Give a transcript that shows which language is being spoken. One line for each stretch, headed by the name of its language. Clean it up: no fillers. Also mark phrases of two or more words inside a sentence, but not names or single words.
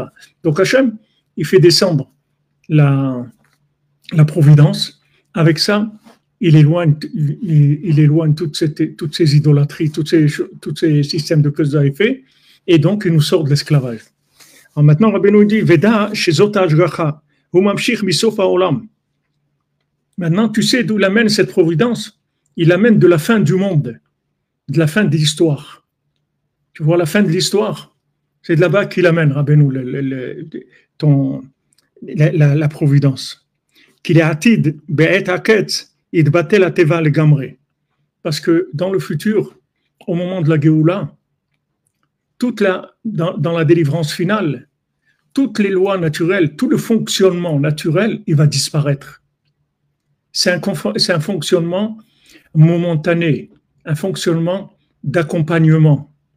French: Donc Hachem, il fait descendre la providence. Avec ça, il éloigne toutes ces idolâtries, tous ces systèmes de cause à effet, et donc il nous sort de l'esclavage. Alors maintenant,
Hebrew: Rabbeinu dit, ודע שזאת ההשגחה, הוא ממשיך מסוף העולם.
French: Maintenant, tu sais d'où il amène cette providence? Il amène de la fin du monde, de la fin de l'histoire. Tu vois la fin de l'histoire? C'est de là-bas qu'il amène, Rabbeinu, la providence. Qu'il est
Hebrew: עתיד, בעת הקץ, יתבטל הטבע לגמרי.
French: Parce que dans le futur, au moment de la Géoula, dans la délivrance finale, toutes les lois naturelles, tout le fonctionnement naturel, il va disparaître. C'est un fonctionnement momentané, un fonctionnement d'accompagnement.